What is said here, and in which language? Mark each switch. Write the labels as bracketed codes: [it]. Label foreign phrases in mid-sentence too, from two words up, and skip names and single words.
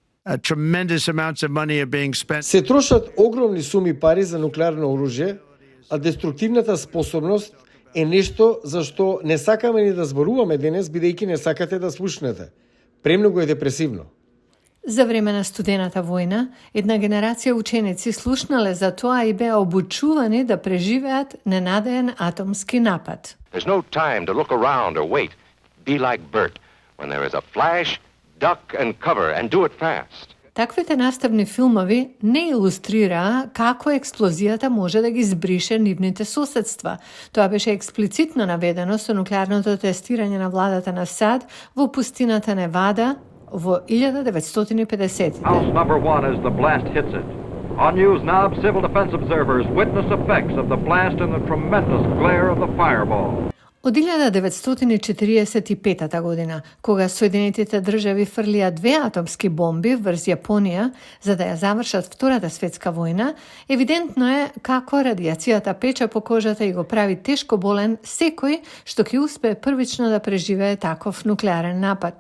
[mk] Се трошат огромни суми пари за нуклеарно оружје, а деструктивната способност е нешто за што не сакаме ни да зборуваме денес, бидејќи не сакате да слушнете. Премногу е депресивно. За време на студената војна, една генерација ученици слушнале за тоа и беа обучувани да преживеат ненадеен атомски напад. [en] There's no time to look around or wait. Be like Bert. When there is a flash, duck and cover and do it fast. [mk] Таквите наставни филмови не илустрираа како експлозијата може да ги збрише нивните соседства. Тоа беше експлицитно наведено со нуклеарното тестирање на владата на САД во пустината Невада во 1950-те. [en] House number 1 as the blast hits it. On News Knob, civil defense observers witness effects of the blast and the tremendous glare of the fireball. [mk] Од 1945 година, кога Соединетите држави фрлија 2 атомски бомби врз Јапонија за да ја завршат Втората светска војна, евидентно е како радијацијата пече по кожата и го прави тешко болен секој што ќе успее првично да преживее таков нуклеарен напад.